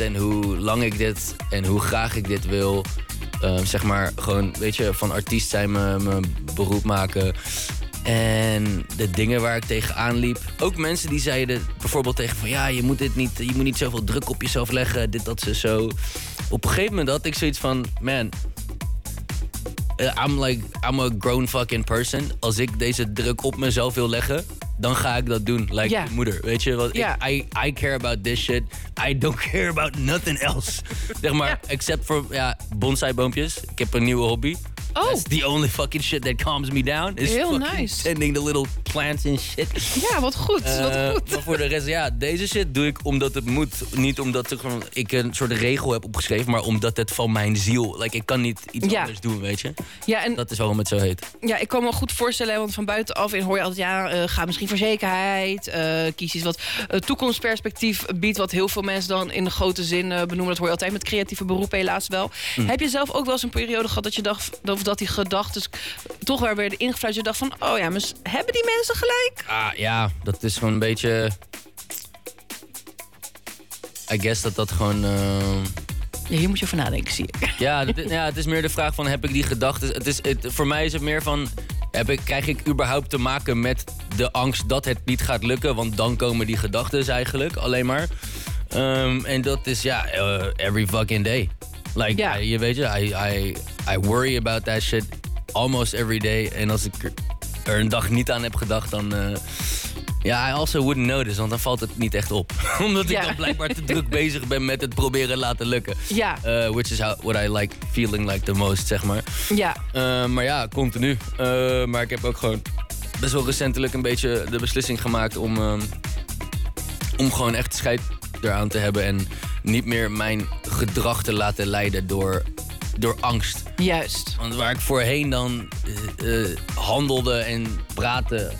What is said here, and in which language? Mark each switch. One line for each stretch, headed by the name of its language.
Dutch: en hoe lang ik dit en hoe graag ik dit wil. Zeg maar, gewoon, weet je, van artiest zijn mijn beroep maken. En de dingen waar ik tegenaan liep. Ook mensen die zeiden bijvoorbeeld tegen van... ja, je moet dit niet, je moet niet zoveel druk op jezelf leggen, dit, dat, ze zo. Op een gegeven moment had ik zoiets van, man...
English: I'm a grown fucking person.
Dutch: Als ik deze druk op mezelf wil leggen, dan ga ik dat doen. Like je moeder, weet je?
English: Want I care about this shit. I don't care about nothing else.
Dutch: Zeg maar,
English: except for
Dutch: bonsaiboompjes. Ik heb een nieuwe hobby. Oh.
English: That's the only fucking shit that calms me down.
Dutch: Is heel
English: fucking nice. Tending the little plants and shit.
Dutch: Ja, wat goed. Maar voor de rest, ja, deze shit doe ik omdat het moet. Niet omdat ik een soort regel heb opgeschreven, maar omdat het van mijn ziel. Like, ik kan niet iets anders doen, weet je? Ja, en dat is waarom het zo heet. Ja, ik kan me goed voorstellen, want van buitenaf hoor je altijd, ga misschien voor zekerheid. Kies iets wat toekomstperspectief biedt, wat heel veel mensen dan in de grote zin benoemen. Dat hoor je altijd met creatieve beroepen, helaas wel. Mm. Heb je zelf ook wel eens een periode gehad dat je dacht, of dat die gedachten toch weer werden ingefluisterd. Je dacht van, oh ja, maar hebben die mensen gelijk? Ja, dat is gewoon een beetje...
English: I guess
Dutch: dat gewoon... Ja, hier moet je over nadenken, zie ik. Ja, het is meer de vraag van, heb ik die gedachten? Voor mij is het meer van, krijg ik überhaupt te maken met de angst dat het niet gaat lukken? Want dan komen die gedachten eigenlijk alleen maar. En dat is,
English: every fucking day. Like,
Dutch: je weet je,
English: I worry about that shit almost every day.
Dutch: En als ik er een dag niet aan heb gedacht, dan...
English: I also wouldn't notice,
Dutch: want dan valt het niet echt op. Omdat ik dan blijkbaar te druk bezig ben met het proberen laten lukken. Ja.
English: Which is what I like feeling like the most,
Dutch: zeg maar. Ja. Maar ja, continu. Maar ik heb ook gewoon best wel recentelijk een beetje de beslissing gemaakt... om gewoon echt scheid eraan te hebben en... niet meer mijn gedrag te laten leiden door angst. Juist. Want waar ik voorheen dan handelde en praatte...